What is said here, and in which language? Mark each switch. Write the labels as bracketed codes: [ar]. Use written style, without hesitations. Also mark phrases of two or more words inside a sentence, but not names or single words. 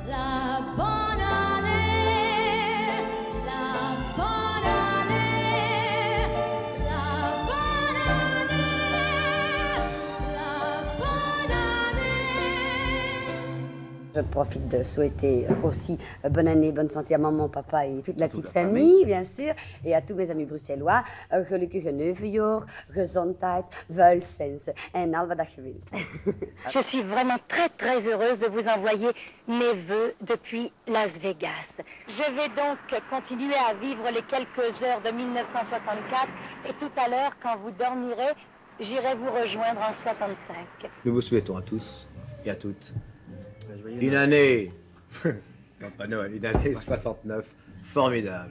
[fr] La bonne année, la bonne année, la bonne année, la bonne année. Je profite de souhaiter aussi bonne année, bonne santé à maman, papa et toute la petite famille, bien sûr, et à tous mes amis bruxellois. [nl] Gelukkige Neuvenjaar, gezondheid, welzens en al wat dat je wilt. [fr] Je suis vraiment très heureuse de vous envoyer mes vœux depuis Las Vegas. Je vais donc continuer à vivre les quelques heures de 1964 et tout à l'heure, quand vous dormirez, j'irai vous rejoindre en 65. Nous vous souhaitons à tous et à toutes une année, non pas Noël, une année 69 formidable.